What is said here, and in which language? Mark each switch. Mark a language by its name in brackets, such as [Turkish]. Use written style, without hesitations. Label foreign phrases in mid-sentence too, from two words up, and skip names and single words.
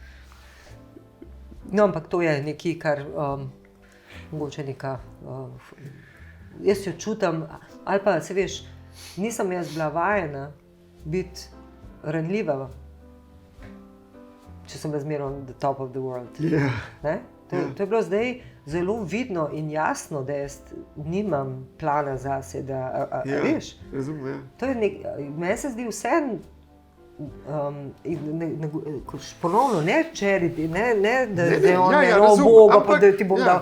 [Slovenian] No, ampak to je nekaj, kar mogoče neka, jaz jo čutim, ali pa se veš, nisem jaz bila vajena biti ranljiva, če sem bila zmeraj [English] on the top of the world. [Slovenian] To je bilo zdaj zelo vidno in jasno, da jaz nimam plana zase, da veš. Razumem, meni se zdi vse, ponovno, ne charity, ne da je on Boga, pa da ti bom dal.